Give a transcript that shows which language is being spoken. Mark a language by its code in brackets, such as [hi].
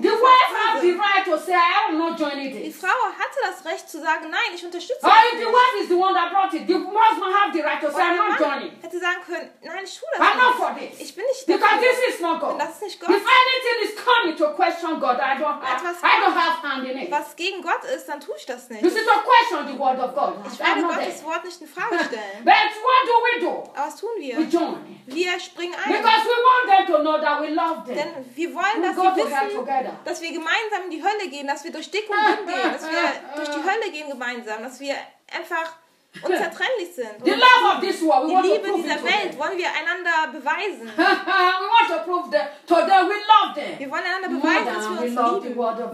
[en] The wife has the right to say, I will not join it. [de] Die Frau hatte das Recht zu sagen, nein, ich unterstütze [en] es nicht. The wife is the one that brought it. The husband has the right to say, I'm not joining. [de] Hätte sagen können, nein, ich tue das nicht. [en] I'm not for this. [de] Ich bin nicht [en] because this is not God. [de] Das ist nicht Gott. [en] If anything is coming to question God, I don't have hand in it. [de] Was gegen Gott ist, dann tue ich das nicht. [en] This is to question the word of God. [de] Ich werde Gottes Wort nicht in Frage stellen. [en] But what do we do? [de] Aber was tun wir? [en] We join. [de] Wir springen ein. [en] Because we want them to know that we love them. [de] Denn wir wollen, dass [en] we'll [de] sie wissen, dass wir gemeinsam in die Hölle gehen, dass wir durch dick und dünn gehen, dass wir durch die Hölle gehen gemeinsam, dass wir einfach unzertrennlich sind. [en] The love of this world, [de] die Liebe dieser Welt wollen wir einander beweisen. [en] We want to prove that to them we love them. [de] Wir wollen einander beweisen, dass wir uns lieben.